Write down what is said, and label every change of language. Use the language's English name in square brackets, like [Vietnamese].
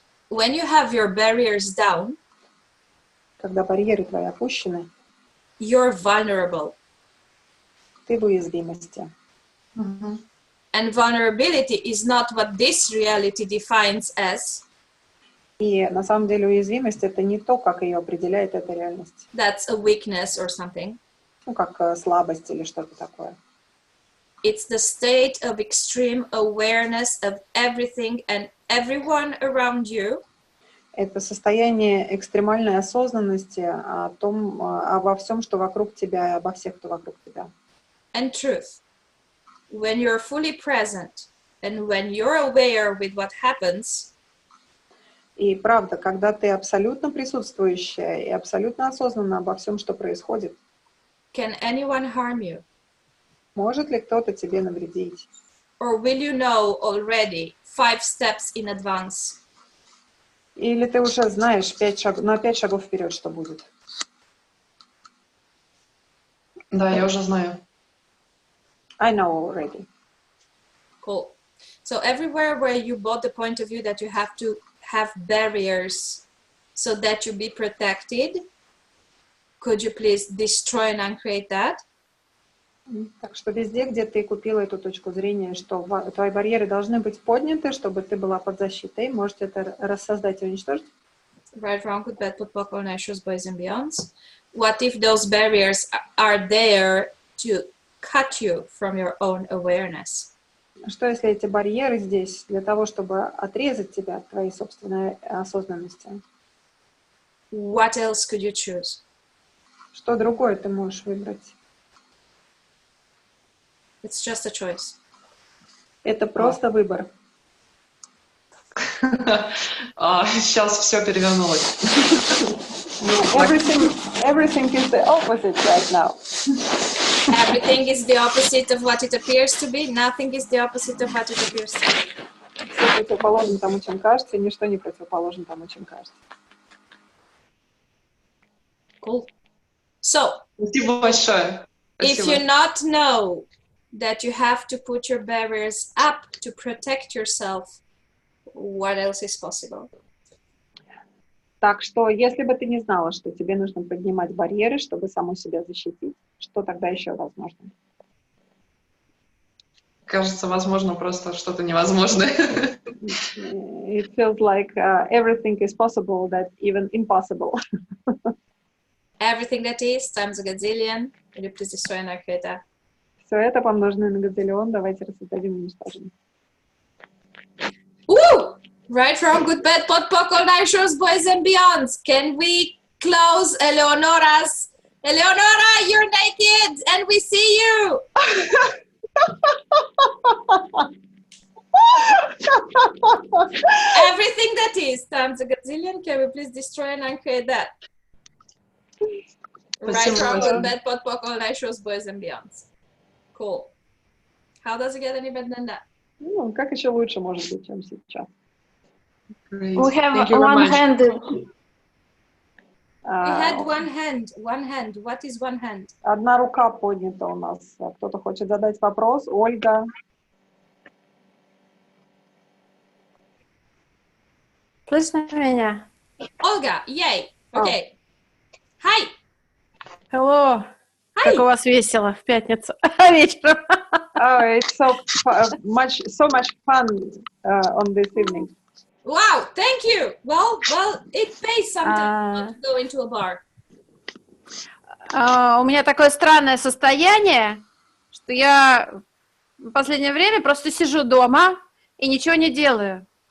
[English] When you have your barriers down, [Russian] Когда барьеры твои опущены, [English] you're vulnerable. [Russian] ты в уязвимости. [English] And vulnerability is not what this reality defines as. [Russian] И на самом деле уязвимость — это не то, как ее определяет эта реальность. [English] That's a weakness or something. [Russian] Ну, как слабость или что-то такое. [English] It's the state of extreme awareness of everything and everyone around you. [Russian] Это состояние экстремальной осознанности обо всем, что вокруг тебя, и обо всех, кто вокруг тебя. [English] And truth. When you're fully present and when you're aware with what happens, [Russian] И правда, когда ты абсолютно присутствующая и абсолютно осознанна обо всем, что происходит, [English] can anyone harm you? [Russian] может ли кто-то тебе навредить? [English] Or will you know already 5 steps in advance? [Russian] Или ты уже знаешь на 5 шагов вперед, что будет? Да, я уже знаю. [English] I know already. Cool. So everywhere where you bought the point of view that you have to have barriers so that you be protected, could you please destroy and uncreate that? [Russian] Так что везде, где ты купила эту точку зрения, что твои барьеры должны быть подняты, чтобы ты была под защитой, можете это рассоздать и уничтожить? [English] Right, wrong, good, bad, put, poke, all night, shoes, boys and beyonds. What if those barriers are there to cut you from your own awareness? [Russian] Что если эти барьеры здесь для того, чтобы отрезать тебя от твоей собственной осознанности? [English] What else could you choose? [Russian] Что другое ты можешь выбрать? [English] It's just a choice. [Russian] Это просто выбор. Сейчас все перевернулось. [English] Everything is the opposite right now. Everything is the opposite of what it appears to be. Nothing is the opposite of what it appears to be. [Russian] Все противоположно тому, чем кажется, и ничто не противоположно тому, чем кажется. [English] Cool. So, [Russian] Спасибо большое. [English] if you not know that you have to put your barriers up to protect yourself, what else is possible? [Russian] Так что, если бы ты не знала, что тебе нужно поднимать барьеры, чтобы саму себя защитить, что тогда еще возможно? Кажется, возможно просто что-то невозможное. [English] It feels like everything is possible, that even impossible. Everything that is times a gazillion. Will you please destroy and uncreate that? [Russian] Все это помноженное на газиллион, давайте рассоздадим и уничтожим. Woo! [English] Right, wrong, good, bad, pot, poc, all night, shows, boys and beyonds. Can we close Eleonora's? Eleonora, you're naked and we see you. Everything that is times a gazillion. Can we please destroy and uncreate that? Right, wrong, good, bad, pot, poc, all night, shows, boys and beyonds. Cool. How does it get any better than that? [Russian] Ну, как еще лучше может быть, чем сейчас? [English] Great. We have Thank you very one much. hand. We had one hand. One hand. What is one hand? [Russian] Одна рука поднята у нас. Кто-то хочет задать вопрос? Ольга. Слышно меня? [English] Olga, yay. Okay. Hi. Hello. Hi. [Russian] Как у вас весело в пятницу вечером. [English] Oh, it's so much fun on this evening. Wow, thank you. Well, it pays sometimes to go into a bar. [Russian] У меня такое странное состояние, что я в последнее время просто сижу дома и ничего не делаю.